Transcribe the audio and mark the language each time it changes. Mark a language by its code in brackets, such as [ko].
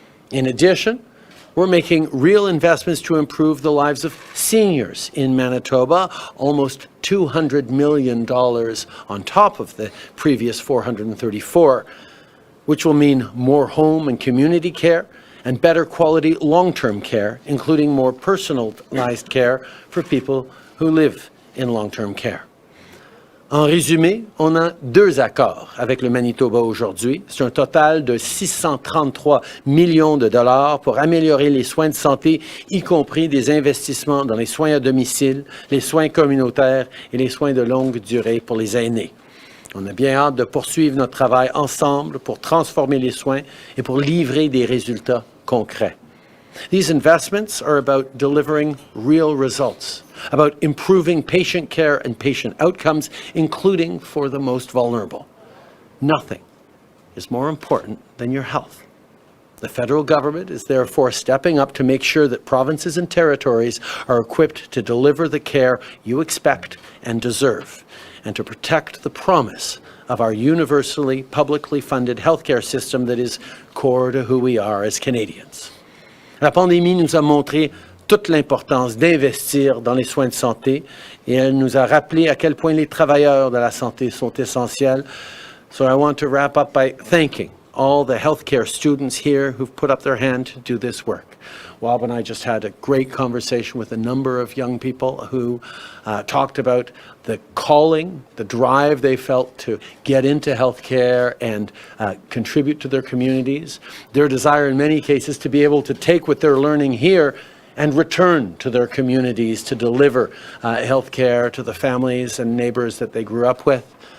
[en] In addition, we're making real investments to improve the lives of seniors in Manitoba, almost $200 million on top of the previous 434, which will mean more home and community care and better quality long-term care, including more personalized care for people who live in long-term care. [fr] En résumé, on a 2 accords avec le Manitoba aujourd'hui. C'est un total de 633 millions de dollars pour améliorer les soins de santé, y compris des investissements dans les soins à domicile, les soins communautaires et les soins de longue durée pour les aînés. On a bien hâte de poursuivre notre travail ensemble pour transformer les soins et pour livrer des résultats concrets. [en] These investments are about delivering real results, about improving patient care and patient outcomes, including for the most vulnerable. Nothing is more important than your health. The federal government is therefore stepping up to make sure that provinces and territories are equipped to deliver the care you expect and deserve, and to protect the promise of our universally publicly funded healthcare system that is core to who we are as Canadians. [fr] La pandémie nous a montré toute l'importance d'investir dans les soins de santé et elle nous a rappelé à quel point les travailleurs de la santé sont essentiels. [en] So I want to wrap up by thanking all the healthcare students here who've put up their hand to do this work. Wab and I just had a great conversation with a number of young people who talked about the calling, the drive they felt to get into healthcare and contribute to their communities, their desire in many cases to be able to take what they're learning here and return to their communities to deliver healthcare to the families and neighbors that they grew up with.